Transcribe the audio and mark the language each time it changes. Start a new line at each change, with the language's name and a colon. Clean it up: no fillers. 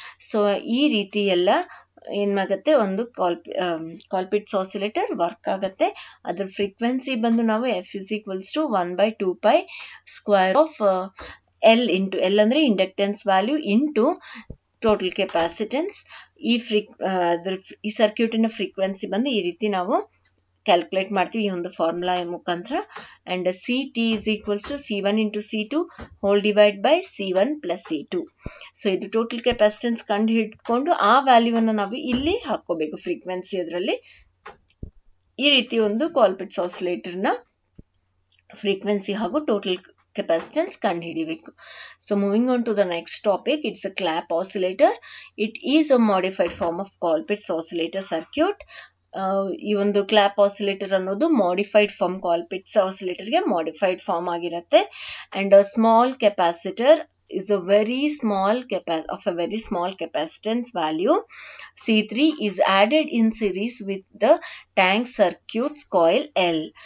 Kannada: So ಈ ರೀತಿ ಎಲ್ಲ ಏನಾಗುತ್ತೆ, ಒಂದು ಕಾಲ್ಪಿಟ್ಸ್ ಆಸಿಲೇಟರ್ ವರ್ಕ್ ಆಗುತ್ತೆ. ಅದ್ರ
English: frequency
Kannada: ಬಂದು ನಾವು
English: F is equals to 1 by 2 pi square of L into L
Kannada: ಅಂದ್ರೆ
English: Inductance value into total capacitance.
Kannada: ಈ ಸರ್ಕ್ಯೂಟಿನ ಫ್ರೀಕ್ವೆನ್ಸಿ ಬಂದು ಈ ರೀತಿ ನಾವು ಕ್ಯಾಲ್ಕುಲೇಟ್ ಮಾಡ್ತೀವಿ ಈ ಒಂದು ಫಾರ್ಮುಲಾ ಮುಖಾಂತರ.
English: And CT is equals to C1 into C2 whole divide by C1 plus C2.
Kannada: So ಇದು ಟೋಟಲ್ ಕೆಪಾಸಿಟೆನ್ಸ್ ಕಂಡು ಹಿಡ್ಕೊಂಡು ಆ ವ್ಯಾಲ್ಯೂವನ್ನು ನಾವು ಇಲ್ಲಿ ಹಾಕೋಬೇಕು ಫ್ರೀಕ್ವೆನ್ಸಿ ಅದರಲ್ಲಿ. ಈ ರೀತಿ ಒಂದು ಕಾಲ್ಪಿಟ್ಸ್ ಆಸಿಲೇಟರ್ನ ಫ್ರೀಕ್ವೆನ್ಸಿ ಹಾಗೂ ಟೋಟಲ್ capacitance ಕಂಡು ಹಿಡಿಬೇಕು.
English: So moving on to the next topic, it's a clap oscillator. It is a modified form of Colpitts oscillator circuit.
Kannada: ಈ ಒಂದು ಕ್ಲಾಪ್ ಆಸಿಲೇಟರ್ ಅನ್ನೋದು ಮಾಡಿಫೈಡ್ ಫಾರ್ಮ್, ಕಾಲ್ಪಿಟ್ಸ್ ಆಸಿಲೇಟರ್ಗೆ ಮಾಡಿಫೈಡ್ ಫಾರ್ಮ್ ಆಗಿರುತ್ತೆ.
English: And small capacitor is a very small capacitance value C3 is added in series with the tank circuits coil L.